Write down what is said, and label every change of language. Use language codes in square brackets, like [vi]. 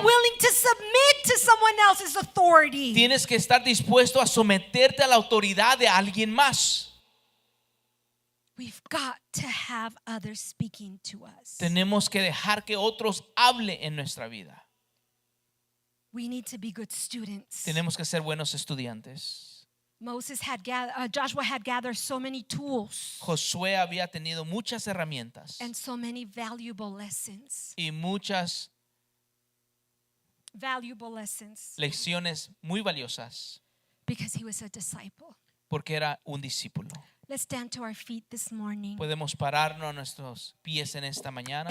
[en] willing to submit to someone else's authority. [es] Tienes que estar dispuesto a someterte a la autoridad de alguien más. [en] We've got to have others speaking to us. [es] Tenemos que dejar que otros hablen en nuestra vida. [en] We need to be good students. [es] Tenemos que ser buenos estudiantes. [en] Joshua had gathered so many tools [es] Josué había tenido muchas herramientas [en] and so many valuable lessons. [es] y muchas [en] Valuable lessons [es] lecciones muy valiosas [en] because he was a disciple. [es] porque era un discípulo. [en] Let's stand to our feet this morning. [es] Podemos pararnos a nuestros pies en esta mañana.